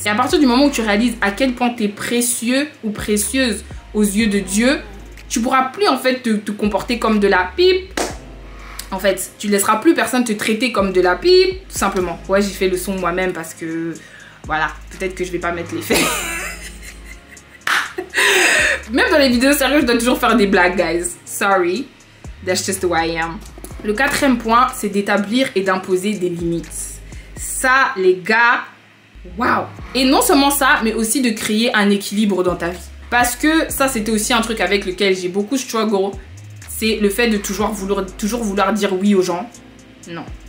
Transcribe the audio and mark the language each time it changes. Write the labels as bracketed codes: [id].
[fr] Et à partir du moment où tu réalises à quel point tu es précieux ou précieuse aux yeux de Dieu, tu pourras plus en fait te comporter comme de la pipe. En fait, tu ne laisseras plus personne te traiter comme de la pipe, tout simplement. Ouais, j'ai fait le son moi-même parce que, voilà, peut-être que je vais pas mettre l'effet. Même dans les vidéos sérieuses, je dois toujours faire des blagues, guys. [en] Sorry, that's just the way I am. [fr] Le 4e point, c'est d'établir et d'imposer des limites. Ça, les gars, waouh. Et non seulement ça, mais aussi de créer un équilibre dans ta vie. Parce que ça, c'était aussi un truc avec lequel j'ai beaucoup struggle. C'est le fait de toujours vouloir dire oui aux gens. Non.